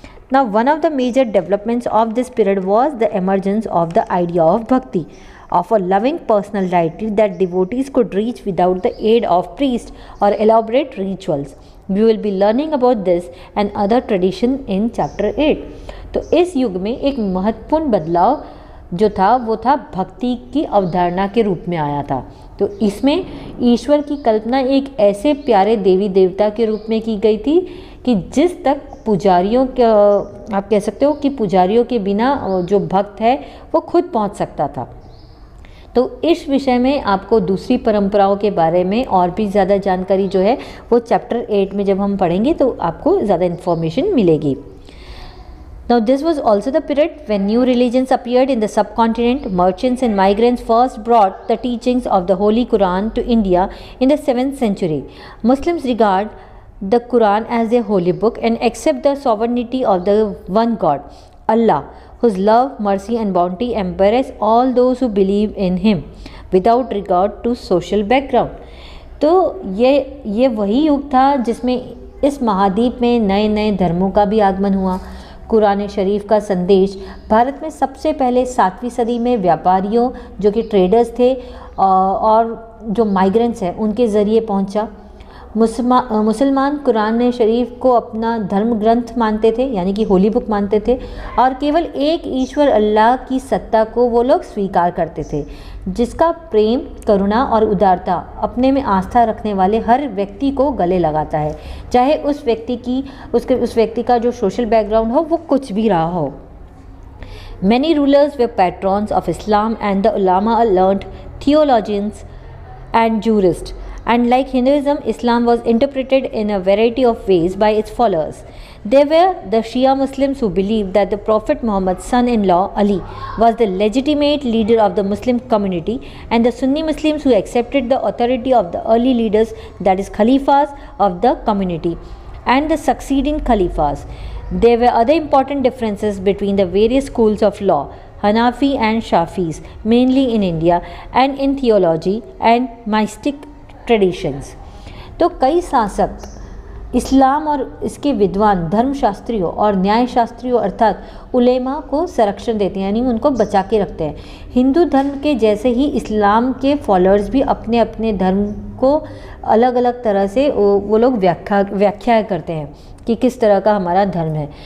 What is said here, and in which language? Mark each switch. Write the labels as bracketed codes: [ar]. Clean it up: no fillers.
[en] Now one of the major developments of this period was the emergence of the idea of bhakti, of a loving personal deity that devotees could reach without the aid of priests or elaborate rituals. We will be learning about this and other tradition in chapter 8. [hi] तो इस युग में एक महत्वपूर्ण बदलाव जो था वो था भक्ति की अवधारणा के रूप में आया था। तो इसमें ईश्वर की कल्पना एक ऐसे प्यारे देवी देवता के रूप में की गई थी कि जिस तक पुजारियों के आप कह सकते हो कि पुजारियों के बिना जो भक्त है वो खुद पहुंच सकता था। तो इस विषय में आपको दूसरी परंपराओं के बारे में और भी ज़्यादा जानकारी जो है वो चैप्टर 8 में जब हम पढ़ेंगे तो आपको ज़्यादा इन्फॉर्मेशन मिलेगी। [en] Now this was also the period when new religions appeared in the subcontinent. Merchants and migrants first brought the teachings of the Holy Quran to India in the 7th century. Muslims regard the Quran as their holy book and accept the sovereignty of the one God, Allah, whose love, mercy and bounty embrace all those who believe in Him without regard to social background. [hi] तो ये वही युग था जिसमें इस महाद्वीप में नए नए धर्मों का भी आगमन हुआ। कुरान शरीफ का संदेश भारत में सबसे पहले 7वीं सदी में व्यापारियों जो कि ट्रेडर्स थे और जो माइग्रेंट्स हैं उनके ज़रिए पहुंचा। मुसलमान कुरान शरीफ को अपना धर्म ग्रंथ मानते थे, यानी कि [en] holy book [hi] मानते थे, और केवल एक ईश्वर अल्लाह की सत्ता को वो लोग स्वीकार करते थे, जिसका प्रेम, करुणा और उदारता अपने में आस्था रखने वाले हर व्यक्ति को गले लगाता है, चाहे उस व्यक्ति का जो [en] social background [hi] हो वो कुछ भी रहा हो। [en] Many rulers were patrons of Islam and the ulama learned theologians and jurists. And like Hinduism, Islam was interpreted in a variety of ways by its followers. There were the Shia Muslims who believed that the Prophet Muhammad's son-in-law Ali was the legitimate leader of the Muslim community, and the Sunni Muslims who accepted the authority of the early leaders, that is Khalifas of the community, and the succeeding Khalifas. There were other important differences between the various schools of law, Hanafi and Shafis, mainly in India, and in theology and mystic traditions. [hi] तो कई शासक इस्लाम और इसके विद्वान धर्मशास्त्रियों और न्यायशास्त्रियों अर्थात उलेमा को संरक्षण देते हैं, यानी उनको बचा के रखते हैं। हिंदू धर्म के जैसे ही इस्लाम के फॉलोअर्स भी अपने अपने धर्म को अलग अलग तरह से वो लोग व्याख्या करते हैं कि किस तरह का हमारा धर्म है।